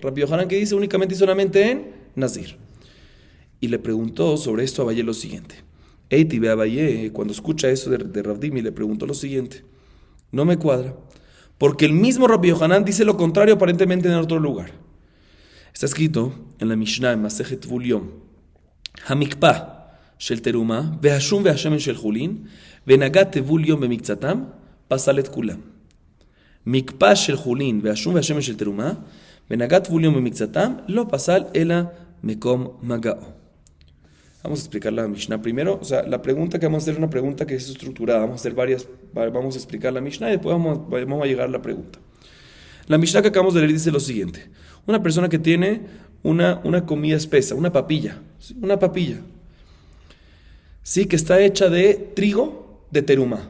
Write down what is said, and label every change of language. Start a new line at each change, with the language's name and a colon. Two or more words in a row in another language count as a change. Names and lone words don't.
Spanish: Rabbi Yohanan que dice únicamente y solamente en Nazir. Y le preguntó sobre esto a Abaye lo siguiente.
Aramaic: איתיביה אביי,
Spanish: cuando escucha eso de Rav Dimi, le preguntó lo siguiente. No me cuadra, porque el mismo Rabbi Yohanan dice lo contrario aparentemente en otro lugar. Está escrito en la Mishnah, en Masejet Tvul Yom.
Hebrew: המקפה של תרומה, והשום והשמן של חולין, ונגע טבול יום במקצתם, פסל את כולם. מקפה של חולין, והשום והשמן של תרומה, ונגע טבול יום במקצתם, לא פסל אלא מקום מגעו.
Spanish: Vamos a explicar la Mishnah primero. O sea, la pregunta que vamos a hacer es una pregunta que es estructurada. Vamos a hacer varias, vamos a explicar la Mishnah y después vamos a llegar a la pregunta. La Mishnah que acabamos de leer dice lo siguiente. Una persona que tiene una comida espesa, una papilla, sí, que está hecha de trigo de terumá.